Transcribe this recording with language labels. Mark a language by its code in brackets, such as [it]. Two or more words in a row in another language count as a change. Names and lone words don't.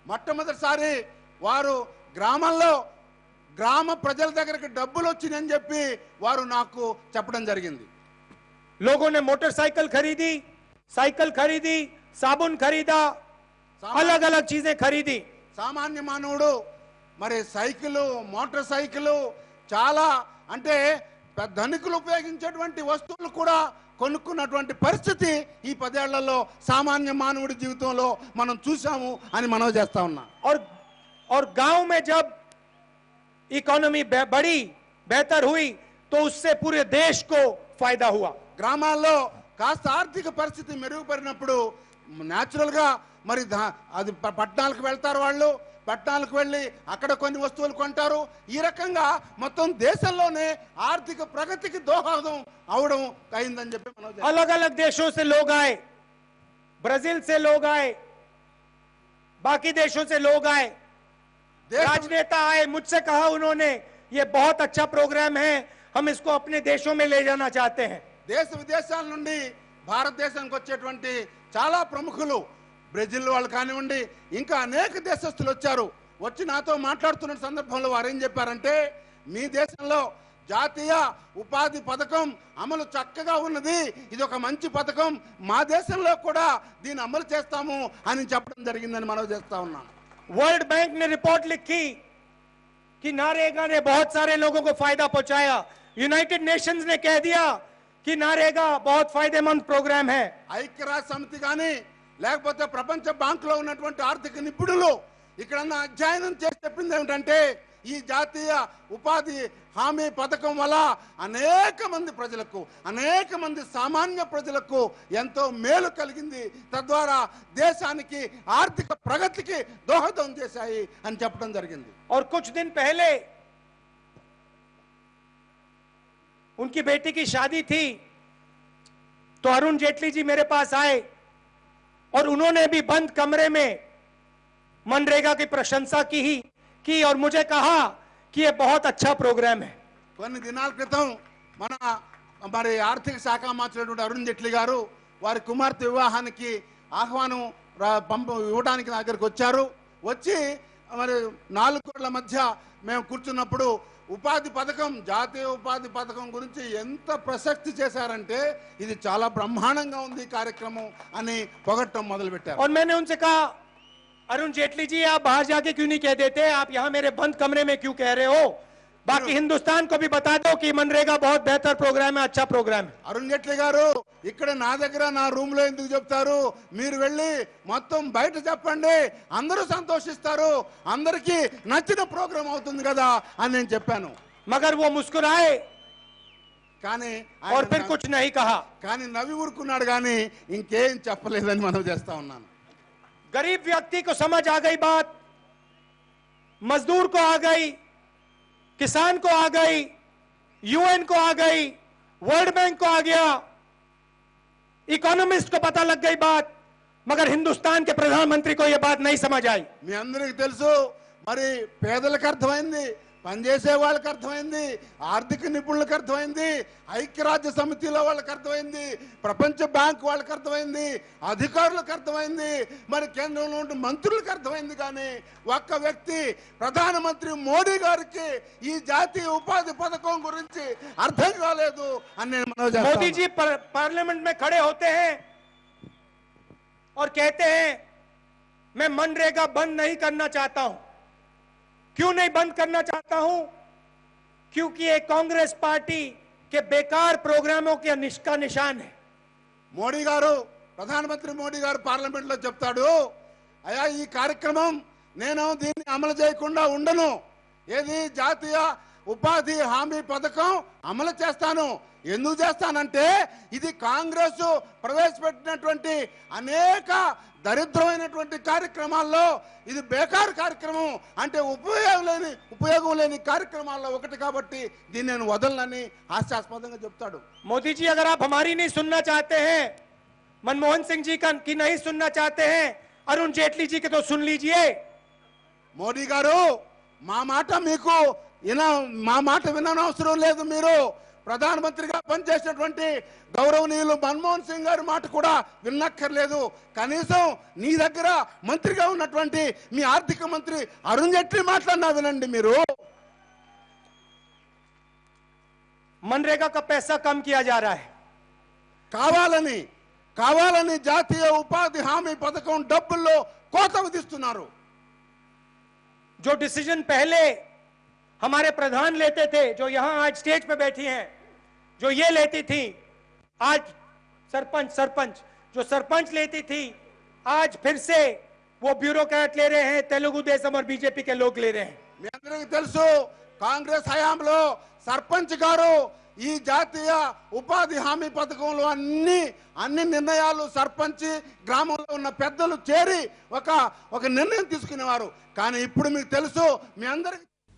[te] మొట్టమొదటిసారి వారు గ్రామంలో గ్రామ ప్రజల దగ్గరికి డబ్బులు వచ్చినాయని చెప్పి వారు నాకు చెప్పడం జరిగింది. [hi] लोगों ने मोटरसाइकिल खरीदी, साइकिल खरीदी, साबुन खरीदा, अलग अलग चीजें खरीदी. [te] సామాన్య మానవుడు మరి సైకిల్, మోటార్ సైకిల్ చాలా అంటే ధనికులు ఉపయోగించేటువంటి వస్తువులు కూడా కొనుక్కున్నటువంటి పరిస్థితి ఈ 10 ఏళ్లలో సామాన్య మానవుడి జీవితంలో మనం చూసాము అని మనం చేస్తా ఉన్నాం. [hi] और गांव में जब इकोनॉमी बढ़ी, बेहतर हुई, तो उससे पूरे देश को फायदा हुआ. [te] గ్రామాల్లో కాస్త ఆర్థిక పరిస్థితి మెరుగుపడినప్పుడు న్యాచురల్ గా మరి అది పట్టణాలకు వెళ్తారు, వాళ్ళు పట్టణాలకు వెళ్ళి అక్కడ కొన్ని వస్తువులు కొంటారు. ఈ రకంగా మొత్తం దేశంలోనే ఆర్థిక ప్రగతికి దోహదం అవడం అయిందని చెప్పి మనం [hi] अलग अलग देशों से लोग आए, ब्राजील से लोग आए, बाकी देशों से लोग आए, राजनेता आए. मुझसे कहा उन्होंने, ये बहुत अच्छा प्रोग्राम है, हम इसको अपने देशों में ले जाना चाहते हैं. [te] దేశ విదేశాల నుండి భారతదేశానికి వచ్చేటువంటి చాలా ప్రముఖులు, బ్రెజిల్ వాళ్ళు కానివ్వండి, ఇంకా అనేక దేశస్తులు వచ్చారు. వచ్చి నాతో మాట్లాడుతున్న సందర్భంలో వారు ఏం చెప్పారంటే, మీ దేశంలో జాతీయ ఉపాధి పథకం అమలు చక్కగా ఉన్నది, ఇది ఒక మంచి పథకం, మా దేశంలో కూడా దీన్ని అమలు చేస్తాము అని చెప్పడం జరిగిందని మనం చేస్తా ఉన్నాం. [hi] वर्ल्ड बैंक ने रिपोर्ट लिखी कि नारेगा ने बहुत सारे लोगों को फायदा पहुंचाया. यूनाइटेड नेशंस ने कह दिया कि नारेगा बहुत फायदेमंद प्रोग्राम है. [te] ఐక్యరాజ్య సమితి కానీ లేకపోతే ప్రపంచ బ్యాంకులో ఉన్నటువంటి ఆర్థిక నిపుణులు ఇక్కడ అధ్యయనం చేసి చెప్పింది ఏమిటంటే, ఈ జాతీయ ఉపాధి హామీ పథకం వల్ల అనేక మంది ప్రజలకు, అనేక మంది సామాన్య ప్రజలకు ఎంతో మేలు కలిగింది, తద్వారా దేశానికి ఆర్థిక ప్రగతికి దోహదం చేశాయి అని చెప్పడం జరిగింది. [hi] और कुछ दिन पहले उनकी बेटी की शादी थी, तो अरुण जेटली जी मेरे पास आए और उन्होंने भी बंद कमरे में मनरेगा की प्रशंसा की और मुझे कहा कि ये बहुत अच्छा प्रोग्राम है. [te] కొన్ని దినాల క్రితం మరి ఆర్థిక శాఖ మంత్రి అరుణ్ జైట్లీ గారు వారి కుమార్తె వివాహానికి ఆహ్వానం ఇవ్వడానికి నా దగ్గరికి వచ్చారు. వచ్చి మరి 4 గోడల మధ్య మేము కూర్చున్నప్పుడు ఉపాధి పథకం, జాతీయ ఉపాధి పథకం గురించి ఎంత ప్రసక్తి చేశారంటే, ఇది చాలా బ్రహ్మాండంగా ఉంది కార్యక్రమం అని పొగట్టం మొదలు పెట్టారు. [hi] और मैंने उनसे कहा, अरुण जेटली जी आप बाहर जाके क्यों नहीं कह देते, आप यहाँ मेरे बंद कमरे में क्यों कह रहे हो, बाकी हिंदुस्तान को भी बता दो कि मनरेगा बहुत बेहतर प्रोग्राम है, अच्छा प्रोग्राम है. [te] అరుణ్ జైట్లీ గారు ఇక్కడ నా దగ్గర నా రూమ్ లో ఎందుకు చెప్తారు, మీరు వెళ్ళి మొత్తం బయట చెప్పండి, అందరూ సంతోషిస్తారు, అందరికీ నచ్చిన ప్రోగ్రామ్ అవుతుంది కదా అని నేను చెప్పాను. [hi] मगर वो मुस्कुराए [te] కానీ [hi] और फिर कुछ नहीं कहा. [te] కానీ నవ్వి ఊరుకున్నాడు, కానీ ఇంకేం చెప్పలేదని మనం చేస్తా ఉన్నాను. [hi] गरीब व्यक्ति को समझ आ गई बात, मजदूर को आ गई, किसान को आ गई, यूएन को आ गई, वर्ल्ड बैंक को आ गया, इकोनॉमिस्ट को पता लग गई बात, मगर हिंदुस्तान के प्रधानमंत्री को यह बात नहीं समझ आई. [te] మీ అందరికీ తెలుసు, మరి పేదలకు అర్థమైంది, పనిచేసే వాళ్ళకి అర్థమైంది, ఆర్థిక నిపుణులకు అర్థమైంది, ఐక్యరాజ్య సమితిలో వాళ్ళకి అర్థమైంది, ప్రపంచ బ్యాంక్ వాళ్ళకి అర్థమైంది, అధికారులకు అర్థమైంది, మరి కేంద్రంలో ఉండే మంత్రులకు అర్థమైంది. కానీ ఒక్క వ్యక్తి ప్రధానమంత్రి మోడీ గారికి ఈ జాతీయ ఉపాధి పథకం గురించి అర్థం కాలేదు అని నేను మనవి చేస్తాను. [hi] मोदी जी पार्लियामेंट में खड़े होते हैं और कहते हैं मैं मनरेगा बंद नहीं करना चाहता हूं. क्यों नहीं बंद करना चाहता हूं? क्योंकि ये कांग्रेस पार्टी के बेकार प्रोग्रामों के का निशान है. [te] మోడీ గారు, ప్రధానమంత్రి మోడీ గారు పార్లమెంట్ లో చెప్తాడు, అయ్యా ఈ కార్యక్రమం నేను దీన్ని అమలు చేయకుండా ఉండను, ఏది జాతీయ ఉపాధి హామీ పథకం అమలు చేస్తాను. ఎందుకు చేస్తానంటే, ఇది కాంగ్రెస్ ప్రవేశపెట్టినటువంటి అనేక దరిద్రమైనటువంటి కార్యక్రమాల్లో ఇది బేకార్ కార్యక్రమం, అంటే ఉపయోగం లేని కార్యక్రమాల్లో ఒకటి కాబట్టి దీన్ని నేను వదలనని హాస్యాస్పదంగా చెప్తాడు. [hi] मोदी जी अगर आप हमारी नहीं सुनना चाहते हैं, मनमोहन सिंह जी की नहीं सुनना चाहते हैं, अरुण जेटली जी के तो सुन लीजिए. [te] మోడీ గారు మా మాట మీకు మా మాట విననవసరం లేదు, మీరు ప్రధానమంత్రిగా పనిచేసినటువంటి గౌరవనీయులు మన్మోహన్ సింగ్ గారి మాట కూడా విన్నక్కర్లేదు. కనీసం నీ దగ్గర మంత్రిగా ఉన్నటువంటి మీ ఆర్థిక మంత్రి అరుణ్ జైట్లీ మాట్లాడినా వినండి మీరు. [hi] मनरेगा का पैसा कम किया जा रहा है। [te] కావాలని జాతీయ ఉపాధి హామీ పథకం డబ్బుల్లో కోత విధిస్తున్నారు। [hi] जो डिसीजन पहले हमारे प्रधान लेते थे, जो यहां आज स्टेज पे बैठी हैं, जो ये लेती थी, आज सरपंच लेती थी, आज फिर से वो ब्यूरोक्रेट ले रहे हैं, तेलुगु देशम और बीजेपी के लोग ले रहे हैं। [te] మీ అందరికీ తెలుసు కాంగ్రెస్ హయాంలో సర్పంచ్ గారు ఈ జాతీయ ఉపాధి హామీ పథకంలో అన్ని నిర్ణయాలు సర్పంచ్ గ్రామంలో ఉన్న పెద్దలు చేరి ఒక నిర్ణయం తీసుకునేవారు। కానీ ఇప్పుడు మీకు తెలుసు మీ అందరికీ